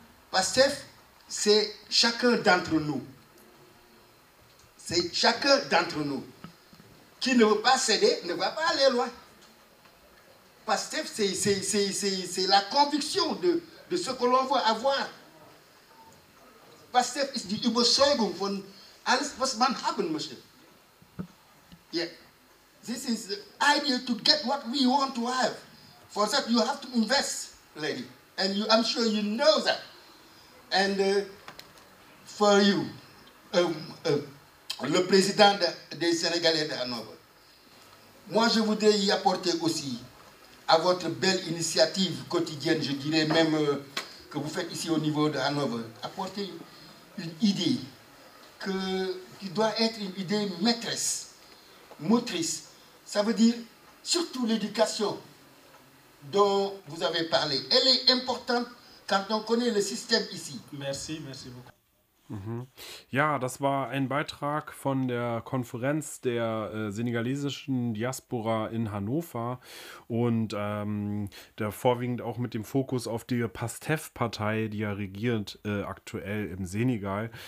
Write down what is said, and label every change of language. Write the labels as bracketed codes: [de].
[fr] Pastef, c'est chacun d'entre nous. C'est chacun d'entre nous. Qui ne veut pas céder, ne va pas aller loin. Pastef, c'est la conviction de ce que l'on veut avoir. [de] Pastef, [fr] c'est [de] die Überzeugung von alles, was man haben möchte. [en] Yeah. This is the idea to get what we want to have. For that, you have to invest. Lady, and you, I'm sure you know that. And for you, [fr] le président des Sénégalais de Hanover, moi je voudrais y apporter aussi à votre belle initiative quotidienne, je dirais même que vous faites ici au niveau de Hanover, apporter une idée qui doit être une idée maîtresse, motrice. Ça veut dire surtout l'éducation dont vous avez parlé. Elle est importante quand on connaît le système ici. Merci, merci beaucoup. Mhm. [de] Ja, das war ein Beitrag von der Konferenz der senegalesischen Diaspora in Hannover und der vorwiegend auch mit dem Fokus auf die Pastef-Partei, die ja regiert aktuell im Senegal.